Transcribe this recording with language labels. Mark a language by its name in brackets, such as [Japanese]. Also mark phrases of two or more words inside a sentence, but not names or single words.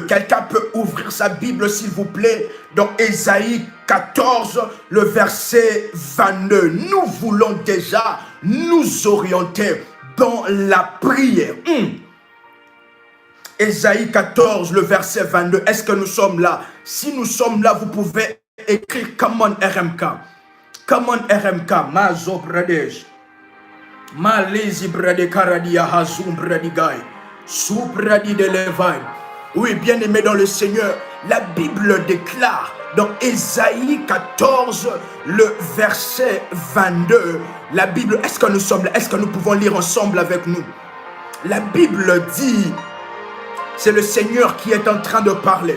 [French] Quelqu'un peut ouvrir sa Bible, s'il vous plaît, dans Ésaïe 14, le verset 22. Nous voulons déjà nous orienter dans la prière. Ésaïe 14, le verset 22. Est-ce que nous sommes là? Si nous sommes là, vous pouvez écrire [English] Come on [French] RMK. [English] Come on RMK, Mazo Pradesh, Malezi Brade Karadia Hazum Bradigai, Supradi de Levaï. [French] Oui, bien aimé dans le Seigneur, la Bible déclare dans Ésaïe 14, le verset 22, la Bible, est-ce que nous sommes là? Est-ce que nous pouvons lire ensemble avec nous? La Bible dit, c'est le Seigneur qui est en train de parler.